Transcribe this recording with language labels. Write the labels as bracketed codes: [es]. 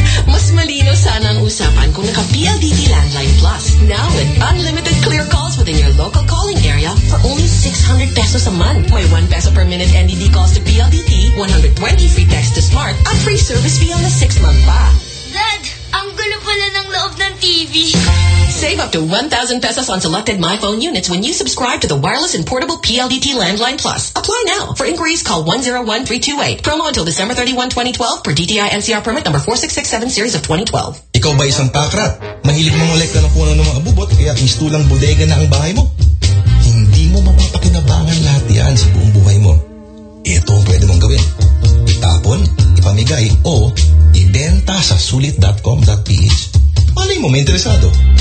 [tl] Mas malino sana ang usapan kung naka-PLDT Landline Plus. [en] Now with unlimited clear calls within your local calling area for only 600 pesos a month. May 1 peso per minute NDD calls to PLDT, 120 free texts to Smart, at free service fee on the 6-month pa. Dad! [tl] Ang gulo pala ng loob ng TV. [en] Save up to 1,000 pesos on selected MyPhone units when you subscribe to the wireless and portable PLDT Landline Plus. Apply now. For inquiries, call 101-328. Promo until December 31, 2012 per DTI NCR permit number 4667 series of 2012. [tl] Ikaw ba isang pakrat? Mahilig mo molekta ng puno ng mga bubot kaya istulang bodega na ang bahay mo? Hindi mo mapapakinabangan lahat yan sa buong buhay mo. Ito ang pwede mong gawin. Itapon, ipamigay, o ibenta sa sulit.com.ph. Malay mo, may interesado.